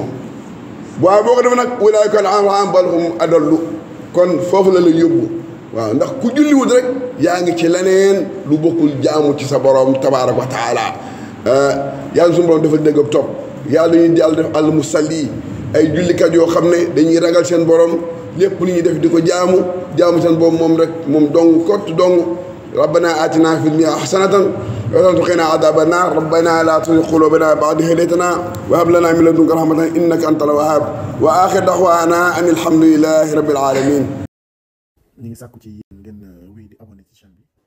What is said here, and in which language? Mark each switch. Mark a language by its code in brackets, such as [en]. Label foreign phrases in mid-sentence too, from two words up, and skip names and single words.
[wo] waaye boo ko defee nag [ar] أولئك الأنعام بل هم أضل [wo] kon foofu la yóbbu waaw ndax ku julliwut rek yaa ngi ci leneen lu bokkul jaamu ci sa borom [ar] تبارك وتعالى [wo] yàlla suñu borom dafa dégg ab topp yàlla ñu yàlla def [ar] المصلي [wo] ay jullikat yoo xam ne dañuy ragal seen borom lépp lu ñuy def di ko jaamu seen borom moom rek moom dong kott dong [ar] ربنا آتنا في الدنيا حسنة وقنا عذاب النار ربنا لا تزغ قلوبنا بعد إذ هديتنا وهب لنا من لدنك رحمة إنك أنت الوهاب وآخر دعوانا أن الحمد لله رب العالمين. [wo] ñi ngi sàkku ci yéen ngeen wéy di abonné ci chaîne bi.